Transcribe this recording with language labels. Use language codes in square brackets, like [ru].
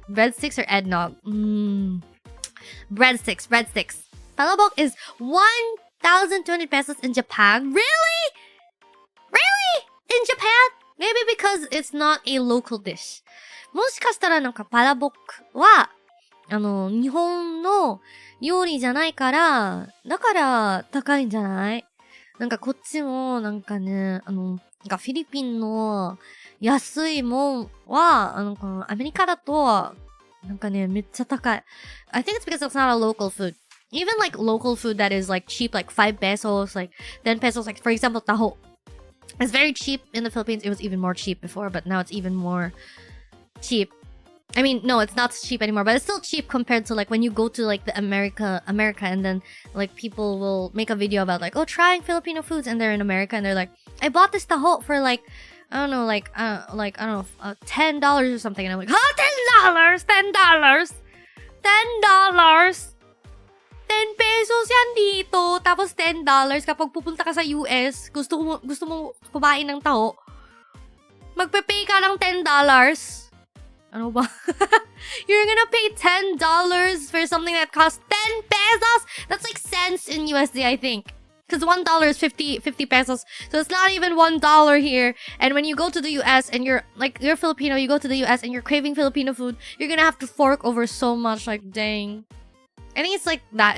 [en] breadsticks or eggnog? Breadsticks. 𝗶𝗶𝗆𝗃 is 1,200 pesos in Japan. Really? In Japan? Maybe because it's not a local dish. [ja] もしかしたらなんか𝗶𝗶𝗆𝗃は、日本の料理じゃないから、だから高いんじゃない？なんかこっちも、なんかね、なんかフィリピンの安いもんは、このアメリカだと、なんかね、めっちゃ高い。 [en] I think it's because it's not a local food. Even like local food that is like cheap, like 5 pesos, like 10 pesos, like for example, taho. It's very cheap in the Philippines. It was even more cheap before, but now it's even more cheap. I mean, no, it's not cheap anymore, but it's still cheap compared to like when you go to like the America, and then like people will make a video about like, oh, trying Filipino foods, and they're in America and they're like, I bought this taho for like, I don't know, like I don't know, $10 or something, and I'm like, $10, $10, $10. [tl] 10 pesos yan dito. Tapos $10 kapag pupunta ka sa US, gusto mo kumain ng taho, magpe-pay ka ng $10. Ano ba? [en] You're gonna pay $10 for something that costs 10 pesos? That's like cents in USD, I think. Because $1 is 50 pesos. So it's not even $1 here. And when you go to the US and you're Filipino, you go to the US and you're craving Filipino food, you're gonna have to fork over so much. Like, dang. I think it's like that.